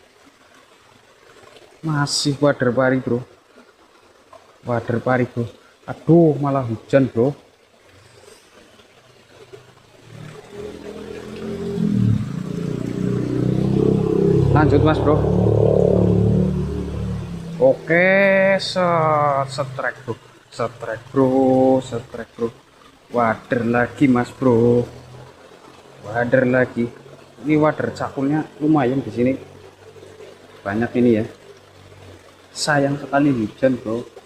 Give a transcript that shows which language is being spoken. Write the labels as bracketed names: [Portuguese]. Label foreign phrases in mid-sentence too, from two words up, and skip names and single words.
[Indonesian] Masih wader pari bro. Wader pari bro. Aduh, malah hujan bro. Lanjut mas bro. Oke, setrek bro. Setrek bro, setrek bro. Wader lagi mas bro. Wader lagi. Ini wader cakulnya lumayan di sini. Banyak ini ya. Sayang sekali hujan bro.